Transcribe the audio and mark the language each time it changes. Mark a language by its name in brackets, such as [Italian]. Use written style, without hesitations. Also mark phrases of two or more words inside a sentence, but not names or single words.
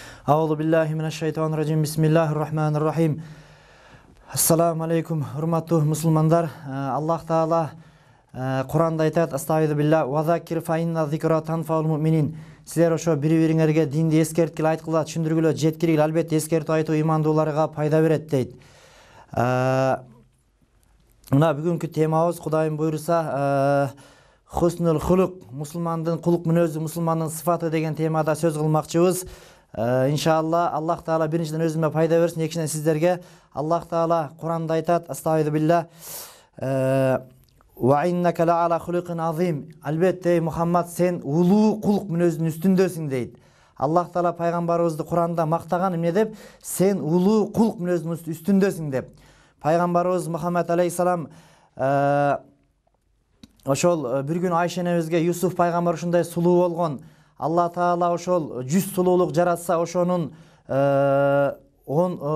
[Arabic] أعوذ بالله من الشيطان الرجيم. بسم الله الرحمن الرحيم. السلام عليكم, [Kyrgyz] урматтуу мусулмандар. Аллах Таала Куранда айтат: [Arabic] "أستغفر الله وذكر فإن الذكرى تنفع المؤمنين." [Kyrgyz] Силер ошо бири-бириңерге динди эскерткиле, айткыла, түшүндүргүлө, жеткиргиле, албетте эскертип айтуу имандууларга пайда берет дейт. Мына бүгүнкү темабыз Кудайым буйруса [Arabic] حسن الخلق, [Kyrgyz] мусулмандын кулук мүнөзү, мусулмандын сыфаты деген темада сөз кылмакчыбыз. Иншалла Аллах Таала биринчиден өзүмө пайда берсин, экинчиден сиздерге. Аллах Таала Куранда айтат: [Arabic] "أستغفر الله وإنك لعلى خلق عظيم." [Kyrgyz] Албетте Мухаммад, сен улуу кулук мүнөзүнүн үстүндөсүң дейт. Аллах Таала пайгамбарыбызды Куранда мактаган эмне деп? Сен улуу кулук мүнөзүнүн үстүндөсүң деп. Пайгамбарыбыз Мухаммад алейхиссалам ошол бир күн Айша энебизге Юсуф пайгамбар ушундай сулуу болгон, Алла Таала ошол 100 сулуулук жаратса, ошонун 10